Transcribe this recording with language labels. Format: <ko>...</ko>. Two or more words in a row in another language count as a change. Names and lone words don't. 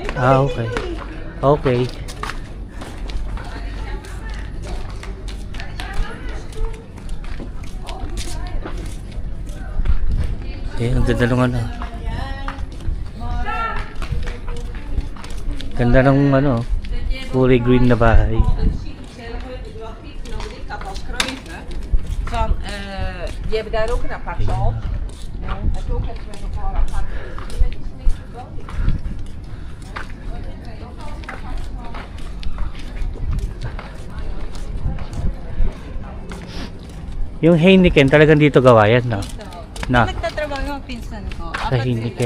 <tl>Okay. Okay. Ang ganda ng ano. Ganda ng ano, kulay green na bahay.</tl> <nl>Van, die hebben daar ook een appartement. Het ook het met een paar</nl> <tl>Yung Heineken talagang dito gawa yan, no? Na, Nagtatrabaho yung pinsan ko. sa Heineken.</tl>